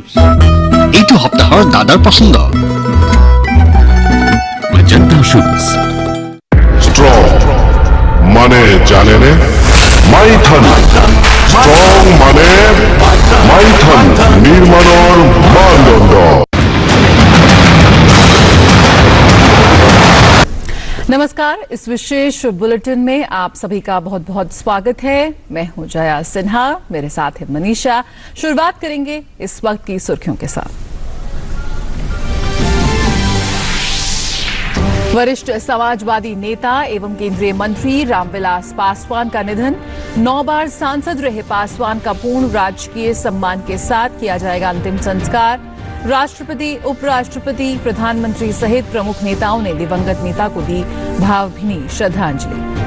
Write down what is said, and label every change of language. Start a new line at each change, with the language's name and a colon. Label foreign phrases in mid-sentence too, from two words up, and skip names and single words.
Assamese: এইটো সপ্তাহৰ দাদাৰ পছন্দ অজন্তা শুজ স্ট্রং মানে জানেনে মাইথন স্ট্রং মানে মাইথন নির্মাণৰ মানদণ্ড
Hindi: नमस्कार इस विशेष बुलेटिन में आप सभी का बहुत बहुत स्वागत है मैं हूं जया सिन्हा मेरे साथ है मनीषा शुरुआत करेंगे इस वक्त की सुर्खियों के साथ वरिष्ठ समाजवादी नेता एवं केंद्रीय मंत्री रामविलास पासवान का निधन 9 बार सांसद रहे पासवान का पूर्ण राजकीय सम्मान के साथ किया जाएगा अंतिम संस्कार राष्ट्रपति उपराष्ट्रपति प्रधानमंत्री सहित प्रमुख नेताओं ने दिवंगत नेता को दी भावभीनी श्रद्धांजलि